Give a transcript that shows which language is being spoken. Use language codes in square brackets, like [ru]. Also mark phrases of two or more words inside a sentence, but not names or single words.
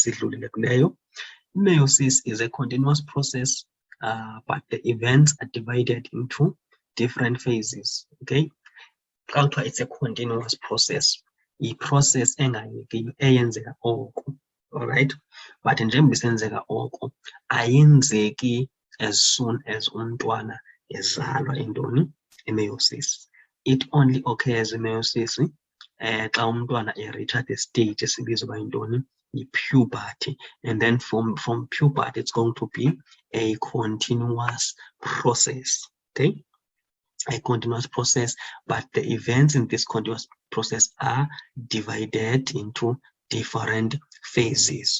[en] Meiosis is a continuous process, but the events are divided into different phases. Okay, it's a continuous process. A process [xh] eyenzeka oko. [en] All right, but [xh] njengoba isenzeka oko ayenzeki [en] as soon as [xh] umntwana ezalwa intoni meiosis. [en] It only occurs in meiosis [xh] xa umntwana [en] reaches the stage [xh] esibizwa ba intoni [en] puberty, and then from puberty it's going to be a continuous process. Okay, a continuous process, but the events in this continuous process are divided into different phases.